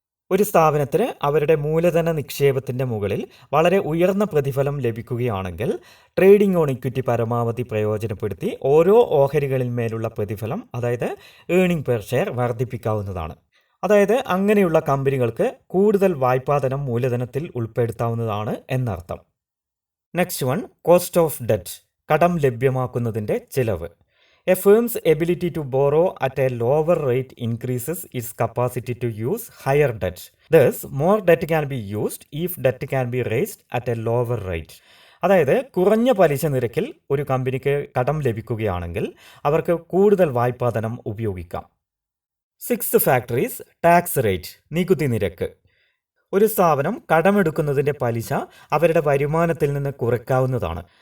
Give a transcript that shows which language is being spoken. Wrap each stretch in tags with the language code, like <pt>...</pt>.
<ml>ഒരു സ്ഥാപനത്തിന് അവരുടെ മൂലധന നിക്ഷേപത്തിൻ്റെ മുകളിൽ വളരെ ഉയർന്ന പ്രതിഫലം ലഭിക്കുകയാണെങ്കിൽ ട്രേഡിംഗ് ഓൺ ഇക്വിറ്റി പരമാവധി പ്രയോജനപ്പെടുത്തി ഓരോ ഓഹരികളിന്മേലുള്ള പ്രതിഫലം, അതായത് ഏർണിംഗ് പെർ ഷെയർ വർദ്ധിപ്പിക്കാവുന്നതാണ്. അതായത് അങ്ങനെയുള്ള കമ്പനികൾക്ക് കൂടുതൽ വായ്പാധനം മൂലധനത്തിൽ ഉൾപ്പെടുത്താവുന്നതാണ് എന്നർത്ഥം.</ml> <en>next one, cost of debt,</en> <ml>കടം ലഭ്യമാക്കുന്നതിൻ്റെ ചിലവ്.</ml> <en>A firm's ability to borrow at a lower rate increases its capacity to use higher debt. Thus, more debt can be used if debt can be raised at a lower rate.</en> <ml>അതായത് കുറഞ്ഞ പലിശ നിരക്കിൽ ഒരു കമ്പനിക്ക് കടം ലഭിക്കുകയാണെങ്കിൽ അവർക്ക് കൂടുതൽ വായ്പാധനം ഉപയോഗിക്കാം.</ml> <en>sixth factor is tax rate,</en> <ml>നികുതി നിരക്ക്. ഒരു സ്ഥാപനം കടമെടുക്കുന്നതിൻ്റെ പലിശ അവരുടെ വരുമാനത്തിൽ നിന്ന് കുറയ്ക്കാവുന്നതാണ്.</ml>